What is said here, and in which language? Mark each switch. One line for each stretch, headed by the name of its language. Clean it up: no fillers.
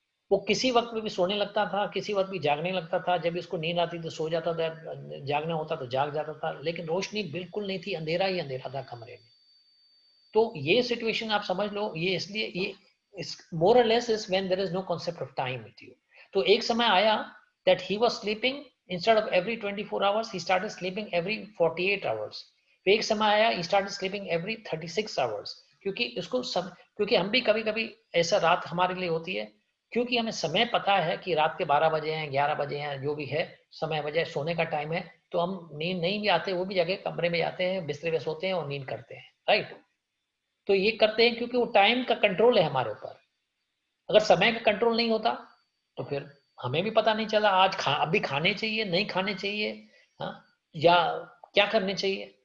Hindi: वो किसी वक्त में भी सोने लगता था, किसी वक्त भी जागने लगता था, जब उसको नींद आती तो सो जाता था, जागना होता तो जाग जाता था, लेकिन रोशनी बिल्कुल नहीं थी, अंधेरा ही अंधेरा था कमरे में. तो ये सिचुएशन आप समझ लो, ये इसलिए ये
English: More और less is when there is no concept of time with you.
Hindi: तो एक समय आया
English: That he was sleeping Instead of every 24 hours, he started sleeping every 48 hours.
Hindi: फिर एक समय आया,
English: he started sleeping every 36 hours.
Hindi: क्योंकि हम भी कभी कभी ऐसा रात हमारे लिए होती है, क्योंकि हमें समय पता है कि रात के 12 बजे हैं, 11 बजे हैं, जो भी है समय बजे सोने का टाइम है, तो हम नींद नहीं भी आते, वो भी जगह कमरे में जाते हैं, बिस्तर पे सोते हैं और नींद करते हैं, राइट। तो ये करते हैं क्योंकि वो टाइम का कंट्रोल है हमारे ऊपर। अगर समय का कंट्रोल नहीं होता तो फिर हमें भी पता नहीं चला अभी खाने चाहिए, नहीं खाने चाहिए, हाँ, या क्या करने चाहिए।